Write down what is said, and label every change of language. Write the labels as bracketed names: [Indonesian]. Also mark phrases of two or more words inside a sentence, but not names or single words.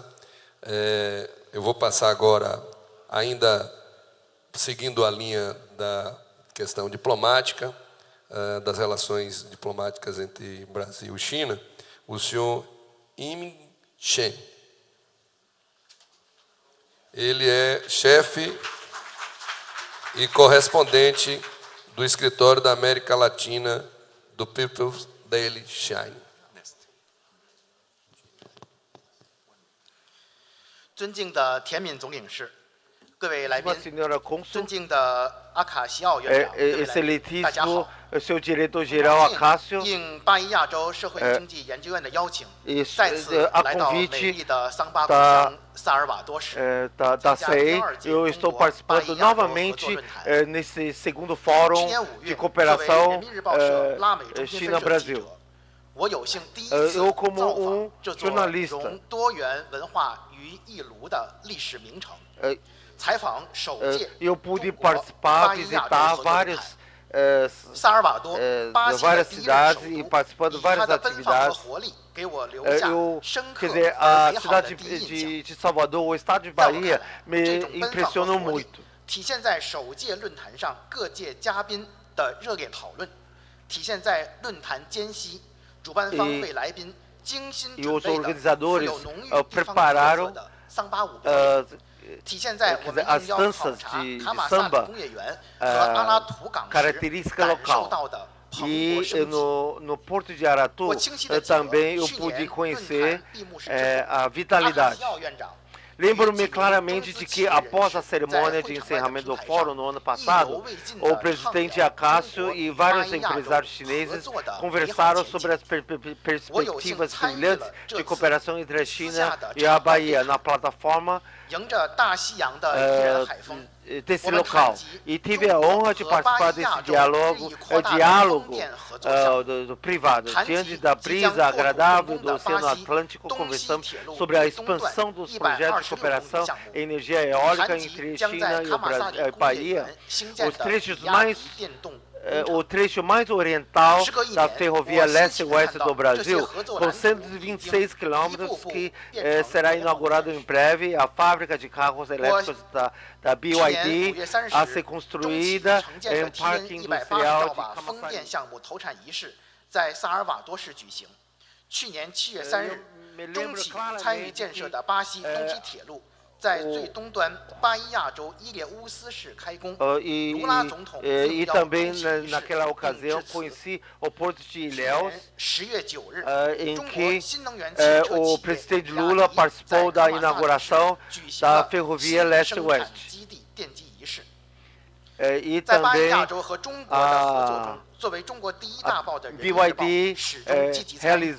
[Portuguese] Eu vou passar agora, ainda seguindo a linha da questão diplomática, das relações diplomáticas entre Brasil e China, o senhor Yiming Chen. Ele é chefe e correspondente do escritório da América Latina do People's Daily China. [Chinese] 尊敬的田敏总领事，各位来宾， [Portuguese] Senhora Cônsul, [Chinese] 尊敬的阿卡西奥院长，各位来宾，大家 [Portuguese] excelentíssimo [Chinese] 好。 [Portuguese] seu diretor-geral Acácio, [Chinese] 应巴伊亚洲社会经济研究院的邀请， [Portuguese] e [Chinese] 再次 [Portuguese] a [Chinese] 来到美 [Portuguese] convite [Chinese] 丽的桑巴古乡萨尔瓦多市。 [Portuguese] da CEI, eu estou participando novamente nesse segundo fórum [Chinese] 去年5 [Portuguese] de [Chinese] 月，作为 [Portuguese] cooperação [Chinese] 人民日报社拉美中心分社记 [Portuguese] China-Brasil. [Chinese] 者，我有幸第一次 [Portuguese] eu como [Chinese] 造访这座 [Portuguese] jornalista [Chinese] 融多元文化于一炉的历史名城，采访首届 [Portuguese] eu pude [Chinese] 中国 [Portuguese] participar, [Chinese] 巴伊亚洲 [Portuguese] visitar [Chinese] 合作论 [Portuguese] várias [Chinese] 坛。 萨尔瓦多，巴西的 [Portuguese] várias [Chinese] 第一任 [Portuguese] cidades [Chinese] 首 [Portuguese] e [Chinese] 都， [Portuguese] participando de [Chinese] 以它 [Portuguese] várias [Chinese] 的奔放和 [Portuguese] atividades. [Chinese] 活力给我留下 [Portuguese] Eu, [Chinese] 深 [Portuguese] quer [Chinese] 刻 [Portuguese] dizer, [Chinese] 而 [Portuguese] a [Chinese] 美好的 [Portuguese] cidade [Chinese] 第一印象。 [Portuguese] de Salvador, o estado de [Chinese] 在我看 [Portuguese] Bahia, [Chinese] 来， [Portuguese] me [Chinese] 这种奔放和 [Portuguese] impressionou [Chinese] 活力 [Portuguese] muito. [Chinese] 体现在首届论坛上各界嘉宾的热烈讨论，体现在论坛间隙主办方为来宾精心准备的富有浓郁地方特色的桑巴舞表演，体现在我们应邀考察卡马萨里工业园和阿拉图港时感受到的蓬勃 [Portuguese] E [Chinese] 生机。 [Portuguese] no Porto de Aratu também eu [Chinese] 去 [Portuguese] pude [Chinese] 年论 [Portuguese] conhecer [Chinese] 坛闭幕式之后， [Portuguese] a [Chinese] 阿卡 [Portuguese] vitalidade. [Chinese] 西奥院长 [Portuguese] Lembro-me claramente de que, após a cerimônia de encerramento do fórum no ano passado, o presidente Acácio e vários empresários chineses conversaram sobre as perspectivas brilhantes de cooperação entre a China e a Bahia na plataforma [Chinese] 迎着大西洋的宜人海风， [Portuguese] desse local. E tive a honra de participar desse diálogo do privado. Diante da brisa agradável do Oceano Atlântico, conversamos sobre a expansão dos projetos de cooperação em energia eólica entre China e a Bahia, os trechos mais o trecho mais oriental da ferrovia leste-oeste do Brasil, com 126 quilômetros, que será inaugurado em breve, a fábrica de carros elétricos da BYD a ser construída em um parque industrial de Camaçari. [Chinese] 项目投产仪式在萨尔瓦多市举行。去年7月3日，中企参与建设的巴西东西铁路 在最东端巴伊亚州伊列乌斯市开工，卢拉总统 [Portuguese] e também naquela ocasião conheci o Porto de Ilhéus, [Chinese] 10 月9日， [Portuguese] em [Chinese] 中国 [Portuguese] que [Chinese] 新能源汽车 [Portuguese] o [Chinese] 企 [Portuguese] presidente [Chinese] 业 [Portuguese] Lula [Chinese] 雅迪 [Portuguese] participou [Chinese] 在 [Portuguese] da [Chinese] 卡马萨里 [Portuguese] inauguração [Chinese] 市举行 [Portuguese] da [Chinese] 了 [Portuguese] ferrovia [Chinese] 新生产 [Portuguese] leste-oeste. [Chinese] 基地奠基仪式。 [Portuguese] E [Chinese] 在巴伊 [Portuguese] também [Chinese] 亚洲和中国的合作中，作为中国第一大报的人民日报 [Portuguese] BYD [Chinese] 始终积极参与。